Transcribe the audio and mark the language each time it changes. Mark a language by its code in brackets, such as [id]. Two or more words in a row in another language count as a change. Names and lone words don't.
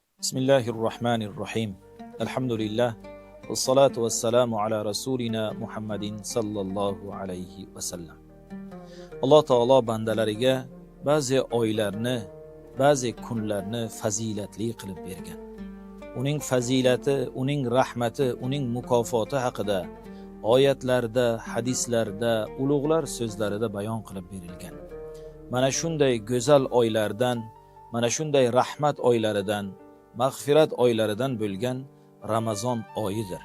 [ar] Bismillahirrahmanirrahim. Elhamdülillah. و الصلاة و السلام على رسولنا محمد صلى الله عليه و سلم. [uz] Allah Teala bandalariga ba'zi oylarni, ba'zi kunlarni fazilatli qilib bergan. Uning fazilati, uning rahmati, uning mukofoti haqida oyatlarda, hadislarda, ulug'lar so'zlarida bayon qilib berilgan. Mana shunday go'zal oylardan, mana shunday rahmat oylaridan, mag'firat oylaridan bo'lgan Ramazon oyidir.